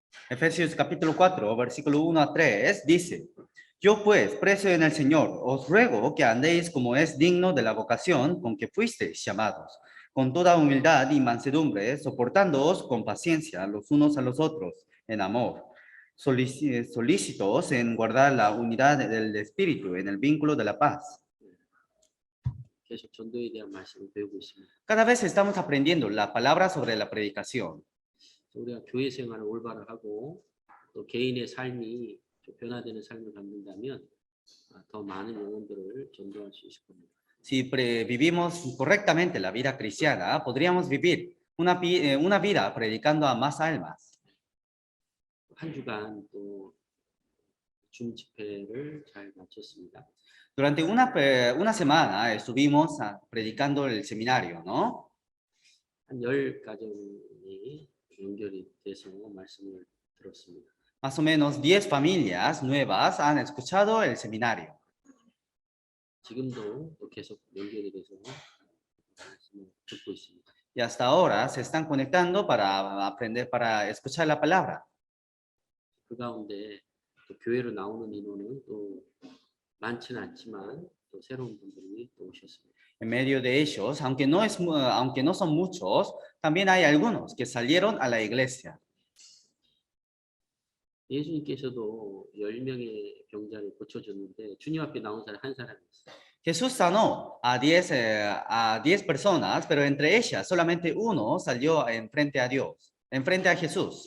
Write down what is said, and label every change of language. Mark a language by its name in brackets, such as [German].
[Spanish] Efesios capítulo 4, versículo 1 a 3, dice: Yo pues, preso en el Señor, os ruego que andéis como es digno de la vocación con que fuisteis llamados, con toda humildad y mansedumbre, soportándoos con paciencia los unos a los otros, en amor, solícitos en guardar la unidad del Espíritu en el vínculo de la paz. [Korean] 계속 전도에 대한 말씀을 배우고 있습니다. [Spanish] Cada vez estamos aprendiendo la palabra sobre la predicación. [Korean] 우리가 교회 생활을 올바로 하고 또 개인의 삶이 변화되는 삶을 갖는다면 더 많은 영혼들을 전도할 수 있을 겁니다. [Spanish] Si vivimos correctamente la vida cristiana, podríamos vivir una vida predicando a más almas. [Korean] 한 주간 또 줌 집회를 잘 마쳤습니다. [Spanish] Durante una semana estuvimos predicando el seminario, ¿no? [Korean] 한 10가정이 연결이 돼서 말씀을 들었습니다. [Spanish] Más o menos 10 familias nuevas han escuchado el seminario. [Korean] 지금도 또 계속 연결이 돼서 말씀을 듣고 있습니다. [Spanish] Y hasta ahora se están conectando para aprender, para escuchar la palabra. [Korean] 그 가운데 또 교회로 나오는 인원은 또 많지는 않지만 또 새로운 분들이 또 오셨습니다. [Spanish] En medio de ellos, aunque no son muchos, también hay algunos que salieron a la iglesia. [Korean] 예수님께서도 10명의 병자를 고쳐줬는데 주님 앞에 나온 사람 한 사람이었어요. [Spanish] Jesús sanó a 10 personas, pero entre ellas solamente uno salió enfrente a Dios, enfrente a Jesús.